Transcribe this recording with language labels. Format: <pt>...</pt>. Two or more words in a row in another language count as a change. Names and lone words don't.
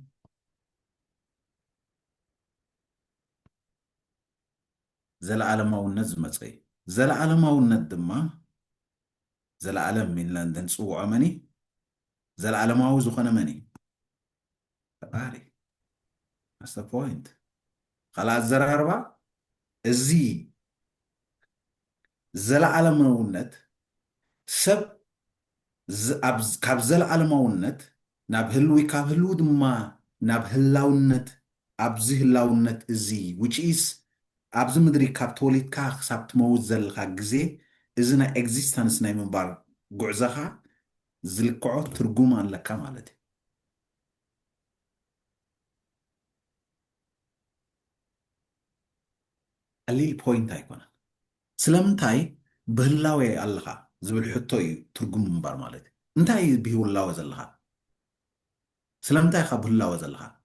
<ti>ዘለኣለማውነት ዝመፀ እዩ ዘለኣለማውነት ድማ ዘለኣለም ኢልና እንፅውዖ መን ዘለኣለማዊ ዝኾነ መን ፈጣሪ</ti> <en>that's the point</en> <ti>ካልእ ኣዘራርባ እዚ ዘለኣለማውነት ሰብ ካብ ዘለኣለማውነት ናብ ህልዊ ካብ ህልዊ ድማ ናብ ህላውነት ኣብዚ ህላውነት እዚ</ti> <en>which is</en> <ti>ኣብዚ ምድሪ ካብ ተወሊድካ ክሳብ ትመውት ዘለካ ግዜ እዚ ናይ ኤግዚስተንስ ናይ ምንባር ጉዕዞኻ ዝልክዖ ትርጉም ኣለካ ማለት እዩ ቀሊል ፖይንት ኣይኮነን ስለምንታይ ብህላዌ ኣለኻ ዝብል ሕቶ እዩ ትርጉም ምንባር ማለት እዩ እንታይ እዩ ብህላወ ዘለኻ ስለምንታይ ኢኻ ብህላወ ዘለኻ</ti>